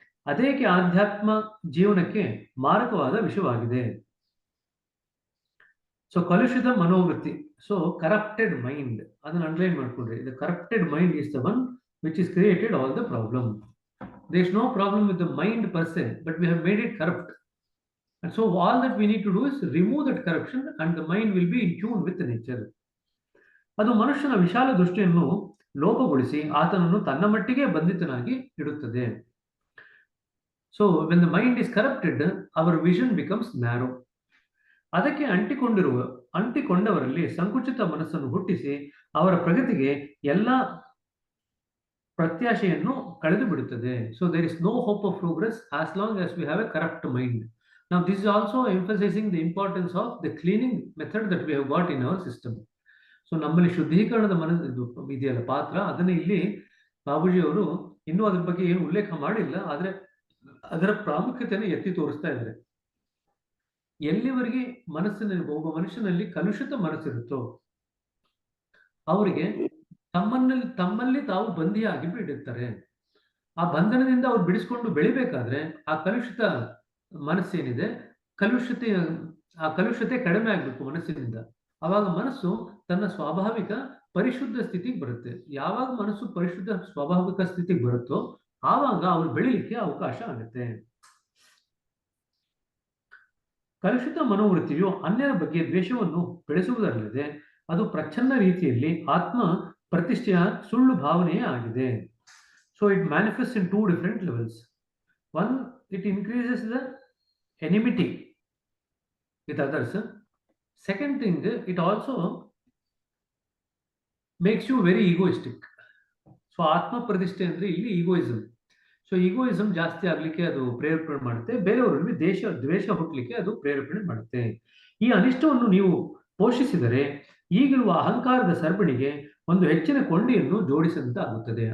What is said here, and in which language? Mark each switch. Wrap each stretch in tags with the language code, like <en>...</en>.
<kn>ಅದೇಕೆ ಆಧ್ಯಾತ್ಮ ಜೀವನಕ್ಕೆ ಮಾರಕವಾದ ವಿಷಯವಾಗಿದೆ.</kn> <en>so</en> <kn>ಕಲುಷಿತ ಮನೋವೃತ್ತಿ,</kn> <en>so corrupted mind,</en> <kn>ಅದನ್ನು ಅಂಡರ್ಲೈನ್ ಮಾಡ್ಕೊಂಡ್ರೆ</kn> <en>The corrupted mind is the one which is created all the problem. There is no problem with the mind per se, but we have made it corrupt. And so all that we need to do is remove that corruption and the mind will be in tune with the nature.</en> <kn>ಅದು ಮನುಷ್ಯನ ವಿಶಾಲ ದೃಷ್ಟಿಯನ್ನು ಲೋಪಗೊಳಿಸಿ ಆತನನ್ನು ತನ್ನ ಮಟ್ಟಿಗೆ ಬಂಧಿತನಾಗಿ ಇಡುತ್ತದೆ.</kn> <en>So when the mind is corrupted, our vision becomes narrow.</en> <kn>ಅದಕ್ಕೆ ಅಂಟಿಕೊಂಡವರಲ್ಲಿ ಸಂಕುಚಿತ ಮನಸ್ಸನ್ನು ಹುಟ್ಟಿಸಿ ಅವರ ಪ್ರಗತಿಗೆ ಎಲ್ಲ ಪ್ರತ್ಯಾಶೆಯನ್ನು ಕಳೆದು ಬಿಡುತ್ತದೆ.</kn> <en>So there is no hope of progress as long as we have a corrupt mind. Now this is also emphasizing the importance of the cleaning method that we have got in our system.</en> <kn>So ನಮ್ಮಲ್ಲಿ ಶುದ್ಧೀಕರಣದ ಇದು ಇದೆಯಲ್ಲ ಪಾತ್ರ, ಅದನ್ನ ಇಲ್ಲಿ ಬಾಬೂಜಿ ಅವರು ಇನ್ನೂ ಅದ್ರ ಬಗ್ಗೆ ಏನು ಉಲ್ಲೇಖ ಮಾಡಿಲ್ಲ, ಆದ್ರೆ ಅದರ ಪ್ರಾಮುಖ್ಯತೆಯನ್ನು ಎತ್ತಿ ತೋರಿಸ್ತಾ ಇದ್ದಾರೆ. ಎಲ್ಲಿವರೆಗೆ ಒಬ್ಬ ಮನುಷ್ಯನಲ್ಲಿ ಕಲುಷಿತ ಮನಸ್ಸಿರುತ್ತೋ ಅವರಿಗೆ ತಮ್ಮಲ್ಲಿ ತಾವು ಬಂದಿಯಾಗಿ ಬಿಡುತ್ತಾರೆ. ಆ ಬಂಧನದಿಂದ ಅವ್ರು ಬಿಡಿಸ್ಕೊಂಡು ಬೆಳಿಬೇಕಾದ್ರೆ ಆ ಕಲುಷಿತ ಮನಸ್ಸೇನಿದೆ, ಕಲುಷತೆ ಕಡಿಮೆ ಆಗ್ಬೇಕು ಮನಸ್ಸಿನಿಂದ. ಅವಾಗ ಮನಸ್ಸು ತನ್ನ ಸ್ವಾಭಾವಿಕ ಪರಿಶುದ್ಧ ಸ್ಥಿತಿಗೆ ಬರುತ್ತೆ. ಯಾವಾಗ ಮನಸ್ಸು ಪರಿಶುದ್ಧ ಸ್ವಾಭಾವಿಕ ಸ್ಥಿತಿಗೆ ಬರುತ್ತೋ ಆವಾಗ ಅವ್ರು ಬೆಳಿಲಿಕ್ಕೆ ಅವಕಾಶ ಆಗುತ್ತೆ. ಕಲುಷಿತ ಮನೋವೃತ್ತಿಯು ಅನ್ಯರ ಬಗ್ಗೆ ದ್ವೇಷವನ್ನು ಬೆಳೆಸುವುದರಲ್ಲದೆ ಅದು ಪ್ರಚ್ಛನ್ನ ರೀತಿಯಲ್ಲಿ ಆತ್ಮ ಪ್ರತಿಷ್ಠೆಯ ಸುಳ್ಳು ಭಾವನೆಯೇ ಆಗಿದೆ.</kn> <en>So it manifest in 2 different levels. One, it increases the enmity with others. Second thing, it also makes you very egoistic.</en> <kn>So ಆತ್ಮ ಪ್ರತಿಷ್ಠೆ ಅಂದ್ರೆ ಇಲ್ಲಿ ಈಗೋಯಿಸಮ್. ಸೊ ಈಗೋಯಿಸಮ್ ಜಾಸ್ತಿ ಆಗ್ಲಿಕ್ಕೆ ಅದು ಪ್ರೇರೇಪಣೆ ಮಾಡುತ್ತೆ, ಬೇರೆಯವರಲ್ಲಿ ದ್ವೇಷ ಹುಟ್ಟಲಿಕ್ಕೆ ಅದು ಪ್ರೇರೇಪಣೆ ಮಾಡುತ್ತೆ. ಈ ಅನಿಷ್ಟವನ್ನು ನೀವು ಪೋಷಿಸಿದರೆ ಈಗಿರುವ ಅಹಂಕಾರದ ಸರಪಣಿಗೆ ಒಂದು ಹೆಚ್ಚಿನ ಕೊಂಡಿಯನ್ನು ಜೋಡಿಸಿದಂತಾಗುತ್ತದೆ.</kn>